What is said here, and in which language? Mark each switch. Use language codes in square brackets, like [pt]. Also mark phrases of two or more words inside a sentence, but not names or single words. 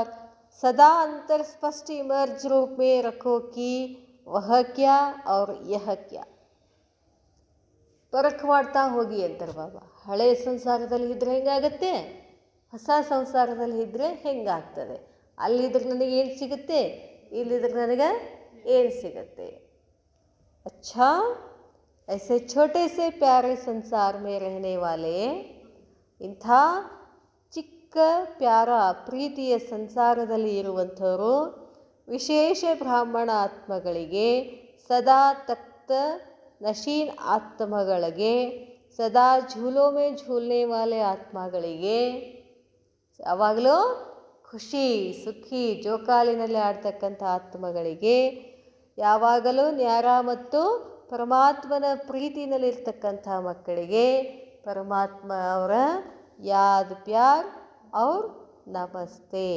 [hi] सदा अंतर स्पष्ट इमर्ज रूप में रखो कि वह क्या और यह क्या. [kn] ಪರಖ ಮಾಡ್ತಾ ಹೋಗಿ ಅಂತಾರೆ ಬಾಬಾ. ಹಳೆಯ ಸಂಸಾರದಲ್ಲಿ ಇದ್ದರೆ ಹೆಂಗಾಗತ್ತೆ, ಹೊಸ ಸಂಸಾರದಲ್ಲಿ ಇದ್ದರೆ ಹೆಂಗಾಗ್ತದೆ. ಅಲ್ಲಿದ್ರೆ ನನಗೆ ಏನು ಸಿಗುತ್ತೆ, ಇಲ್ಲಿದ್ರೆ ನನಗೆ ಏನು ಸಿಗುತ್ತೆ. [hi] अच्छा, ऐसे छोटे से प्यारे संसार में रहने वाले [kn] ಇಂಥ ಚಿಕ್ಕ ಪ್ಯಾರ ಪ್ರೀತಿಯ ಸಂಸಾರದಲ್ಲಿ ಇರುವಂಥವರು ವಿಶೇಷ ಬ್ರಾಹ್ಮಣ ಆತ್ಮಗಳಿಗೆ, ಸದಾ [hi] तख्त नशीन [kn] ಆತ್ಮಗಳಿಗೆ, [hi] सदा झूलों में झूलने वाले [kn] ಆತ್ಮಗಳಿಗೆ, ಯಾವಾಗಲೂ ಖುಷಿ ಸುಖಿ ಜೋಕಾಲಿನಲ್ಲಿ ಆಡ್ತಕ್ಕಂಥ ಆತ್ಮಗಳಿಗೆ, ಯಾವಾಗಲೂ ನ್ಯಾರ ಮತ್ತು ಪರಮಾತ್ಮನ ಪ್ರೀತಿನಲ್ಲಿರ್ತಕ್ಕಂಥ ಮಕ್ಕಳಿಗೆ ಪರಮಾತ್ಮ ಅವರ [hi] याद प्यार और नमस्ते.